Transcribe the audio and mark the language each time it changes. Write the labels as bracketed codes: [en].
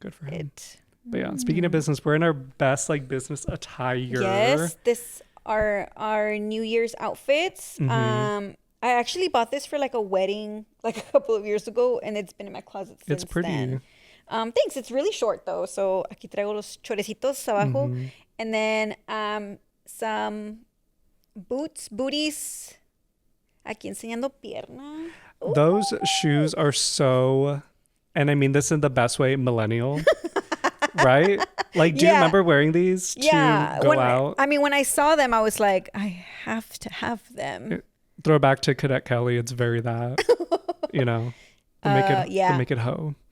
[en] Good for him. But yeah, speaking of business, we're in our best like business attire. Yes, this are our New Year's outfits. I actually bought this for like a wedding like a couple of years ago, and it's been in my closet since It's pretty. then. Thanks. It's really short though. [es] So aquí traigo los chorecitos abajo, [en] and then some booties. [es] Aquí enseñando pierna. Ooh. [en] Those shoes are so, and I mean this in the best way, millennial. Right? Like, do you remember wearing these to go out? I mean, when I saw them, I was like, I have to have them. Throwback to Cadet Kelly. It's very that, you know, to make it hoe.